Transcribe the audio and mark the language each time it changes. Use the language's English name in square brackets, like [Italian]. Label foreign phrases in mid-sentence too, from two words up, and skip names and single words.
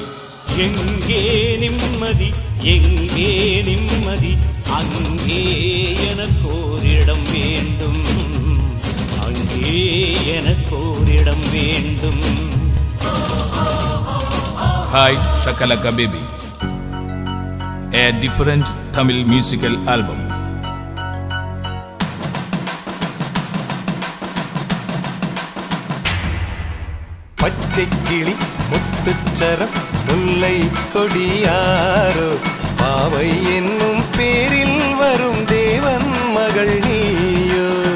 [Tamil] எங்கே நிம்மதி எங்கே நிம்மதி அங்கே எனக்கோரிடம் வேண்டும் அங்கே எனக்கோரிடம் வேண்டும். [English] Hi Shakalaka Baby, a different Tamil musical album. [Tamil] பச்சைக்கிளி முத்துச்சரம் முல்லை கொடியாரோ பாவை என்னும் பேரில் வரும் தேவன் மகள் நீயோ.